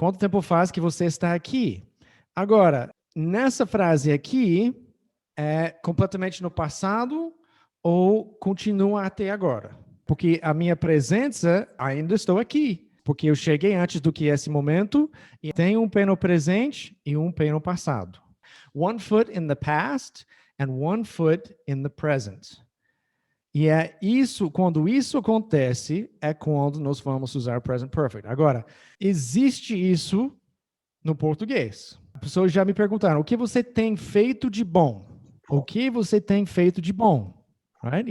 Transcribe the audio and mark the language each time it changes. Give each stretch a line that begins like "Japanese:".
Portuguese: Quanto tempo faz que você está aqui? Agora, nessa frase aqui, é completamente no passado ou continua até agora? Porque a minha presença ainda estou aqui. Porque eu cheguei antes do que esse momento e tenho um pé no presente e um pé no passado.
English: One foot in the past and one foot in the present.
Portuguese: E é isso, quando isso acontece, é quando nós vamos usar present perfect. Agora, existe isso no português. As pessoas já me perguntaram, o que você tem feito de bom? O que você tem feito de bom? Right?